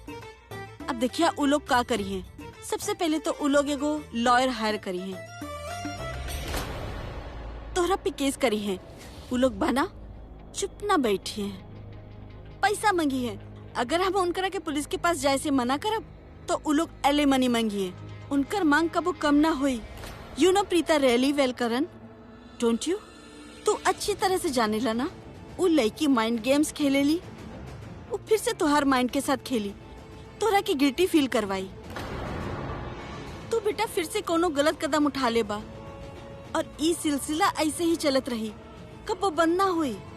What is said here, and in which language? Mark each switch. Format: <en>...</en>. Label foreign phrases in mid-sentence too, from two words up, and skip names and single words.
<bho>अब देखिया उ लोग का करी हैं। सबसे पहले तो उ लोग एगो</bho> <en>lawyer hire</en> <bho>करी हैं, तोहरा पे केस करी हैं। उ लोग बना चुप ना बैठी हैं, पैसा मांगी है। अगर हम उनकरा के पुलिस के पास जाए से मना करब तो उ लोग एलिमनी मांगी है। उनकर मांग कबो कम ना हुई।</bho> <en>You know Preeta really well Karan, don't you?</en> <bho>तू अच्छी तरह से जाने ला ना, उ लड़की</bho> <en>mind games</en> <bho>खेलेली, उ फिर से तोहार माइंड के साथ खेली, तोरा के</bho> <en>guilty feel</en> <bho>करवाई। तू बेटा फिर से कोनो गलत कदम उठा ले बा और ई सिलसिला ऐसे ही चलत रही, कब बंद ना हुई।</bho>